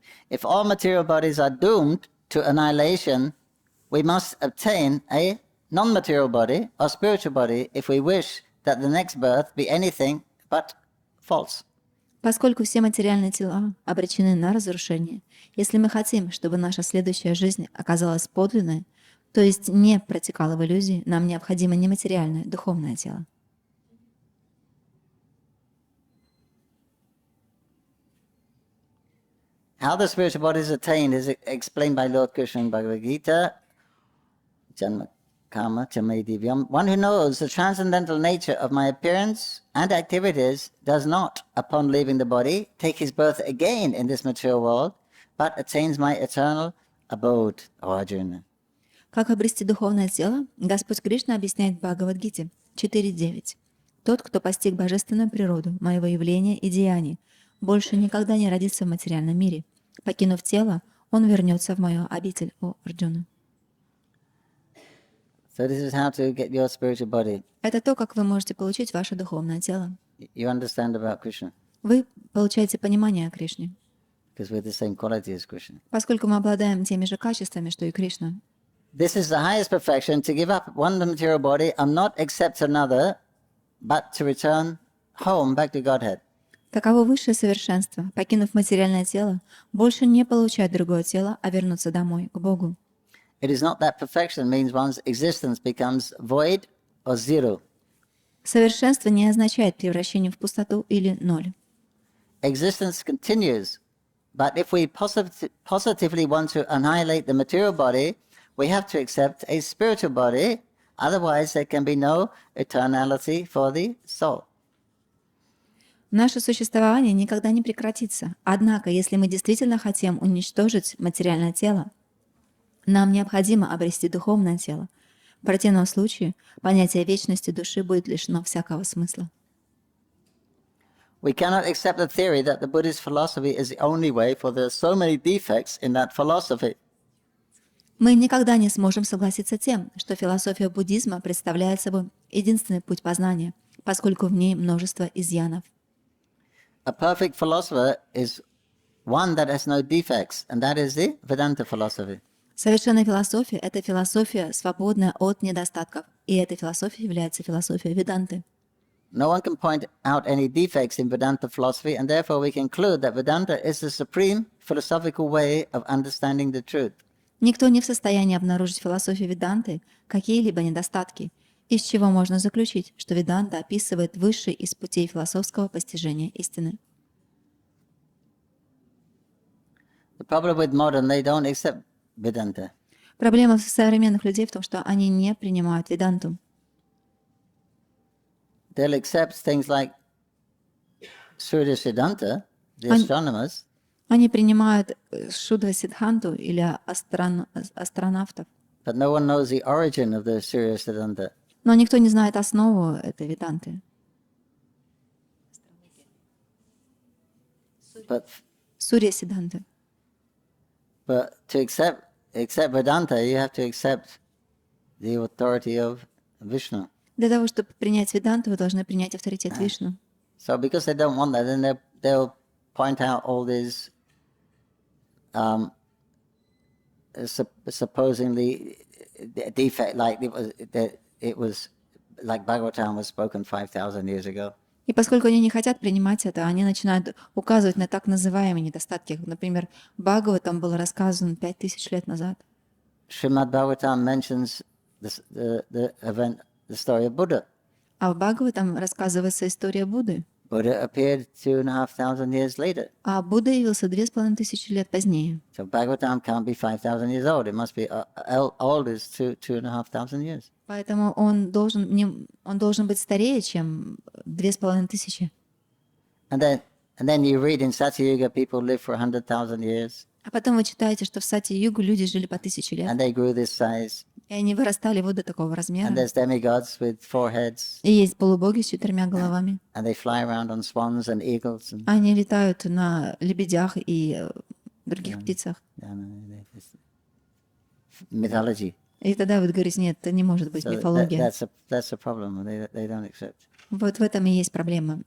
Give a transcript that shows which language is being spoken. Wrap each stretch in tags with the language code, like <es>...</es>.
<en>If all material bodies are doomed to annihilation, we must obtain a non-material body or spiritual body if we wish that the next birth be anything but false.</en> <ru>Поскольку все материальные тела обречены на разрушение, если мы хотим, чтобы наша следующая жизнь оказалась подлинной, то есть не протекала в иллюзии, нам необходимо нематериальное, духовное тело.</ru> <en>How the spiritual body is attained is explained by Lord Krishna in Bhagavad Gita.</en> <sa>Janma Karma Chame Divyam.</sa> <en>One who knows the transcendental nature of my appearance and activities does not, upon leaving the body, take his birth again in this material world, but attains my eternal abode, O Arjuna.</en> <ru>Как обрести духовное тело, Господь Кришна объясняет в Бхагавад-гите 4.9. Тот, кто постиг божественную природу, моего явления и деяний, больше никогда не родится в материальном мире. Покинув тело, он вернется в мою обитель, о Арджуна.</ru> <en>So this is how to get your spiritual body.</en> <ru>Это то, как вы можете получить ваше духовное тело.</ru> <en>You understand about Krishna,</en> <ru>Вы получаете понимание о Кришне,</ru> <en>because we're the same quality as Krishna.</en> <ru>поскольку мы обладаем теми же качествами, что и Кришна.</ru> <en>This is the highest perfection, to give up one material body and not accept another, but to return home back to Godhead.</en> <ru>Таково высшее совершенство, покинув материальное тело, больше не получать другое тело, а вернуться домой, к Богу.</ru> <en>It is not that perfection means one's existence becomes void or zero.</en> <ru>Совершенство не означает превращение в пустоту или ноль.</ru> <en>Existence continues, but if we positively want to annihilate the material body, we have to accept a spiritual body, otherwise there can be no eternality for the soul.</en> <ru>Наше существование никогда не прекратится. Однако, если мы действительно хотим уничтожить материальное тело, нам необходимо обрести духовное тело. В противном случае понятие вечности души будет лишено всякого смысла.</ru> <en>We cannot accept the theory that the Buddhist philosophy is the only way, for there are so many defects in that philosophy.</en> <ru>Мы никогда не сможем согласиться с тем, что философия буддизма представляет собой единственный путь познания, поскольку в ней множество изъянов.</ru> <en>A perfect philosopher is one that has no defects, and that is the Vedanta philosophy.</en> <ru>Совершенная философия — это философия, свободная от недостатков, и эта философия является философией Веданты.</ru> <en>No one can point out any defects in Vedanta philosophy, and therefore we conclude that Vedanta is the supreme philosophical way of understanding the truth.</en> <ru>Никто не в состоянии обнаружить в философии Веданты какие-либо недостатки, из чего можно заключить, что Веданта описывает высший из путей философского постижения истины.</ru> <en>The problem with modern, they don't accept Vedanta.</en> <ru>Проблема современных людей в том, что они не принимают Веданту.</ru> <en>They'll accept things like Surya Siddhanta, the astronomers,</en> <ru>Они принимают Шудва Сиддханту или астронавтов,</ru> <en>but no one knows the origin of the Surya Siddhanta.</en> <ru>но никто не знает основу этой Веданты. Сурья Сиддханты.</ru> <en>But to accept Vedanta, you have to accept the authority of Vishnu.</en> <ru>Для того, чтобы принять Веданту, вы должны принять авторитет Вишну.</ru> <en>So because they don't want that, then they'll point out all these supposedly defect, like it was like Bhagavatam was spoken 5,000 years ago.</en> <ru>И поскольку они не хотят принимать это, они начинают указывать на так называемые недостатки. Например, Бхагаватам был рассказан 5000 лет назад.</ru> <en>Srimad Bhagavatam mentions the event, the story of Buddha.</en> <ru>А в Бхагаватам рассказывается история Будды.</ru> <en>Buddha appeared 2500 years later.</en> <ru>А Будда явился 2500 лет позднее.</ru> <en>So Bhagavatam can't be 5000 years old. It must be old as 2500 years.</en> <ru>Поэтому он должен быть старее, чем 2500.</ru> <en>And then you read in Satyuga people live for 100,000 years,</en> <ru>А потом вы читаете, что в Сати-югу люди жили по 1000 лет.</ru> <en>and they grew this size.</en> <ru>И они вырастали вот до такого</ru> <en>And</en> <ru>размера.</ru> <en>there's demigods with 4 heads,</en> <ru>И есть полубоги с 4 головами.</ru> <en>and they fly around on swans and eagles and</en> <ru>Они летают на лебедях и других птицах.</ru> <en>mythology.</en> <ru>И тогда вы говорите, нет, это не может быть</ru> <en>So</en> <ru>мифология.</ru> <en>that's a problem. They don't accept.</en> <ru>Вот в этом и есть проблема.</ru>